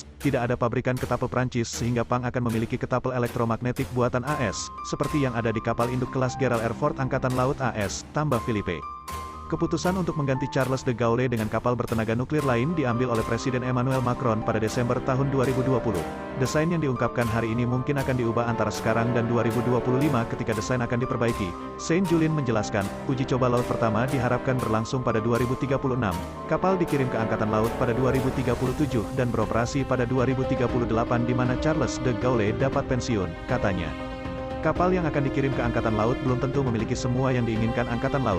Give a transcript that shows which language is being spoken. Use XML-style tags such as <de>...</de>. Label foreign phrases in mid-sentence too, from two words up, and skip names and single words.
<id>Tidak ada pabrikan ketapel Prancis sehingga PANG akan memiliki ketapel elektromagnetik buatan AS, seperti yang ada di kapal induk kelas Gerald R. Ford Angkatan Laut AS, tambah Philippe. Keputusan untuk mengganti Charles de Gaulle dengan kapal bertenaga nuklir lain diambil oleh Presiden Emmanuel Macron pada Desember tahun 2020. Desain yang diungkapkan hari ini mungkin akan diubah antara sekarang dan 2025 ketika desain akan diperbaiki. Saint-Julien menjelaskan, uji coba laut pertama diharapkan berlangsung pada 2036. Kapal dikirim ke Angkatan Laut pada 2037 dan beroperasi pada 2038 di mana Charles de Gaulle dapat pensiun, katanya. Kapal yang akan dikirim ke Angkatan Laut belum tentu memiliki semua yang diinginkan Angkatan Laut.</id>